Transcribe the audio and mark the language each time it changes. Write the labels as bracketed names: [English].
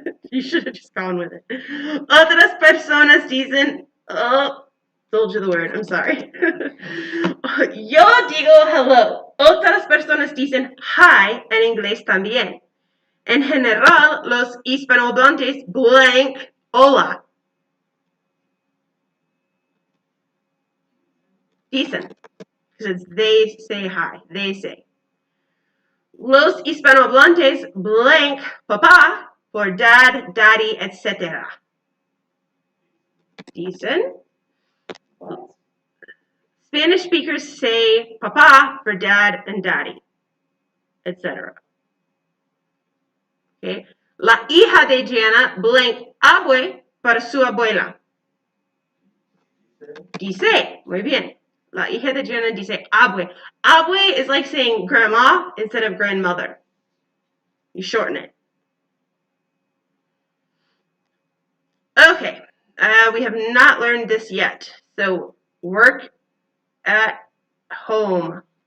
[English] You should have just gone with it. [Spanish] Otras personas dicen, [English] oh, told you the word, I'm sorry. [Spanish] Yo digo hello. Otras personas dicen hi en inglés también. En general, los hispanohablantes blank hola. Dicen. [English] Because they say hi. They say. [Spanish] Los hispanohablantes [English] blank papá for dad, daddy, etc. [Spanish] Dicen. [English] Spanish speakers say papá for dad and daddy, etc. Okay. [Spanish] La hija de Gianna blank abue para su abuela. Dice, muy bien. La hija de Gianna dice abue. [English] Abue is like saying grandma instead of grandmother. You shorten it. Okay, we have not learned this yet. So work at home.